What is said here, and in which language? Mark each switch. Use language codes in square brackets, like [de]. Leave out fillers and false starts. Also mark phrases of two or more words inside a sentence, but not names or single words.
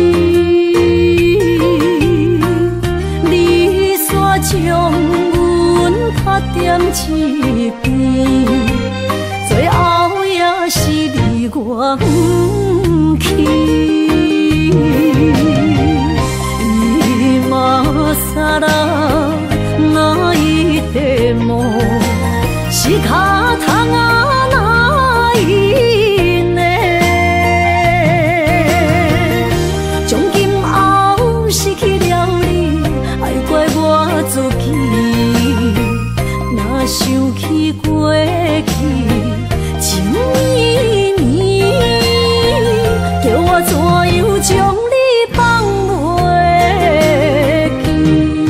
[nan] 你煞将阮拍点一边，最后也是离我远去。 [ja] 今ら泣いても仕方がないね。 [nan] 从今后失去了你，爱怪我自己。若想起过去情绵绵，叫我怎样将你放袂记？